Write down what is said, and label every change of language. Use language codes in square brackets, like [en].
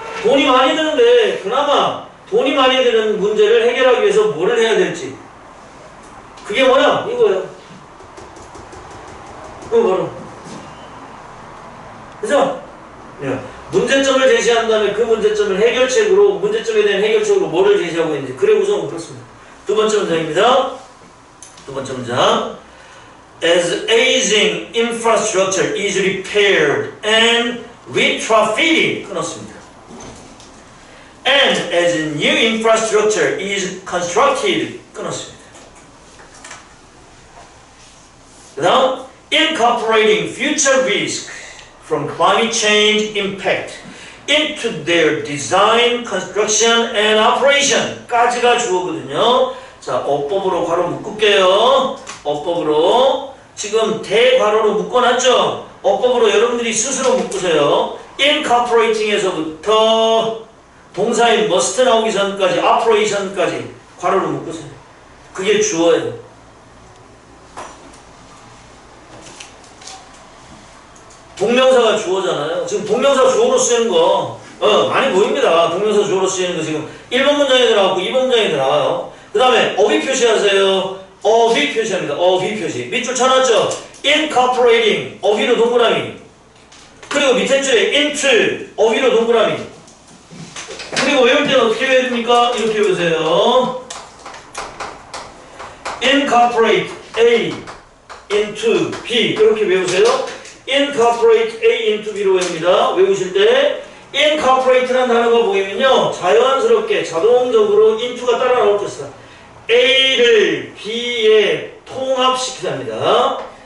[ko] 돈이 많이 드는데 그나마 돈이 많이 드는 문제를 해결하기 위해서 뭐를 해야 될지 그게 뭐야? 이거야. 그거 바로 그죠? 문제점을 제시한 다음에 그 문제점을 해결책으로 문제점에 대한 해결책으로 뭐를 제시하고 있는지 그래 구성은 그렇습니다. 두 번째 문장입니다. 두 번째 문장 [en] As aging infrastructure is repaired and retrofitted [ko] 끊었습니다. [en] And as new infrastructure is constructed [ko] 끊었습니다. [en] 그 다음 Incorporating future risk from climate change impact into their design, construction, and operation [ko] 까지가 주어거든요. 자, 어법으로 괄호 묶을게요. 어법으로 지금 대괄호로 묶어놨죠? 어법으로 여러분들이 스스로 묶으세요. incorporating에서부터 동사인 must 나오기 전까지 operation까지 괄호로 묶으세요. 그게 주어예요. 동명사가 주어잖아요. 지금 동명사 주어로 쓰이는 거 많이 보입니다. 동명사 주어로 쓰이는 거 지금 1번 문장에도 나왔고 2번 문장에도 나와요. 그 다음에 어휘 표시하세요. 어휘 표시합니다. 어휘 표시. 밑줄 쳐놨죠? incorporating 어휘로 동그라미. 그리고 밑에 줄에 into 어휘로 동그라미. 그리고 외울 때는 어떻게 외워야 됩니까? 이렇게 외우세요. [en] incorporate A into B [ko] 이렇게 외우세요. [en] incorporate A into B로 [ko] 외웁니다. 외우실 때 incorporate라는 단어가 보이면요 자연스럽게 자동적으로 into가 따라 나올 것이다. A를 B에 통합시키답니다.